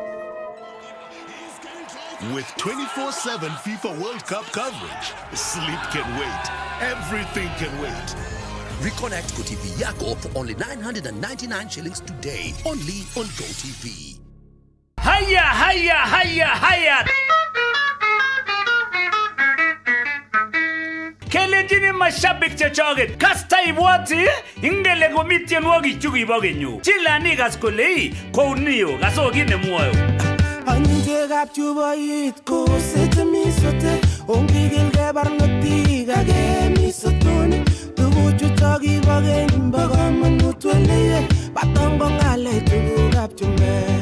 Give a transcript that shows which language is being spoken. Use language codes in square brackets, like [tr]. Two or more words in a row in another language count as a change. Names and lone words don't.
[en] With 24/7 FIFA World Cup coverage, sleep can wait. Everything can wait. Reconnect GoTV Yako for only 999 shillings today. Only on GoTV. [sw] Haya! [kln] Kelenjini mashabik chechoget kasta ibwati ingele komi tienwogik chukibo kenyu. Chilani kas kole kounio kasokit nemwoyo. Anyikekab chuboit ko setemi sote ongikilke barnotik akemi sotoni tuguchutok kibo keny bo komonut weleye batongo ng'alek tugukab chumbek.